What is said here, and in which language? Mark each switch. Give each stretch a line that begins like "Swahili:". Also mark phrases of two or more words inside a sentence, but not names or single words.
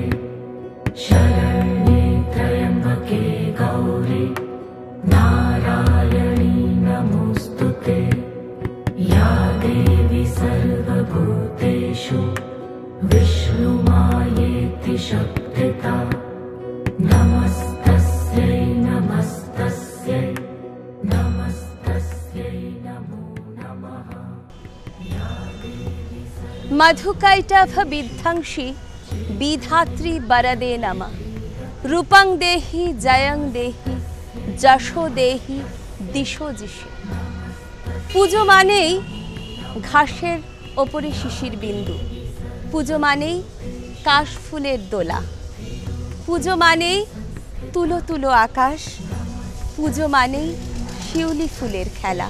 Sanskrit: शरण्ये त्र्यंबके गौरी नारायणी नमोस्तुते या देवी सर्वभूतेषु विष्णुमायेति शक्तिता नमस्तस्यै नमस्तस्यै नमस्तस्यै नमो नमः। मधुकैटभ विध्वंसी विधात्री वरदे नमः। रूपं देहि जयं देहि যশো দেহি দিশো দিশে।
Bangla: পুজো মানেই ঘাসের ওপরে শিশির বিন্দু, পুজো মানেই কাশফুলের দোলা, পুজো মানেই তুলো তুলো আকাশ, পুজো মানেই শিউলি ফুলের খেলা।